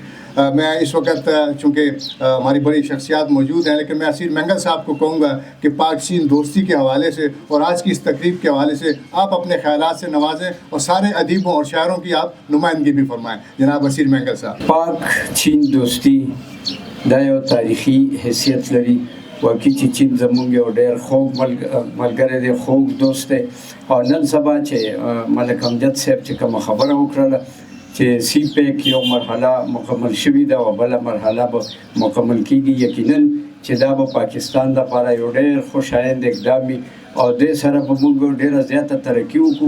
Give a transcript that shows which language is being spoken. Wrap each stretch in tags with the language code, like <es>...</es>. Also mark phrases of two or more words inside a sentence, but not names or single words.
<ur>میں اس وقت چونکہ ہماری بڑی شخصیات موجود ہیں، لیکن میں اسیر مینگل صاحب کو کہوں گا کہ پاک چین دوستی کے حوالے سے اور آج کی اس تقریب کے حوالے سے آپ اپنے خیالات سے نوازیں اور سارے ادیبوں اور شاعروں کی آپ نمائندگی بھی فرمائیں۔ جناب اسیر مینگل صاحب۔</ur> <ps>پاک چین دوستی دا یو تاریخي حیثیت لري، واقعي چې چین زموږ یو ډېر خوږ ملګری دی، خوږ دوست دی، او نن سبا چې ملک امجد صاحب چې کومه خبره وکړله چې سی پیک یو مرحله مکمل شوې ده او بله مرحله به مکمل کیږي، یقینا چې دا به پاکستان دپاره یو ډېر خوشایند اقدام وي او دې سره به موږ ډېره زیاته ترقي وکړو.</ps>